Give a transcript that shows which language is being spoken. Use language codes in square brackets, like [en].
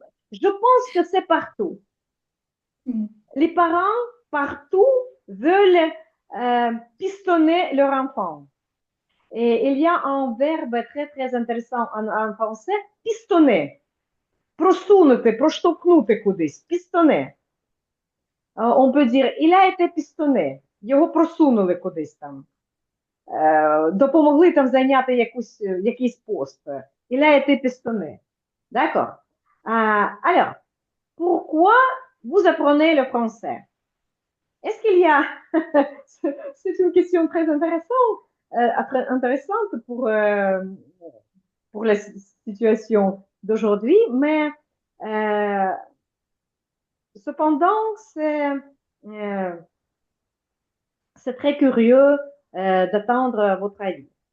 [fr] Je pense que c'est partout. Les parents partout veulent pistonner leur enfant. Et il y a un verbe très très intéressant en français, pistonner. [uk] Просунути, проштовхнути кудись, пістоне. On peut dire, il a été pistonné. [fr] Його просунули кудись там. [uk] допомогли там зайняти якийсь пост. [fr] Il a été pistonné. D'accord. Alors, pourquoi vous apprenez le français? Est-ce qu'il y a... C'est une question très intéressante pour la situation d'aujourd'hui, mais euh, cependant, euh, c'est très curieux d'attendre votre avis.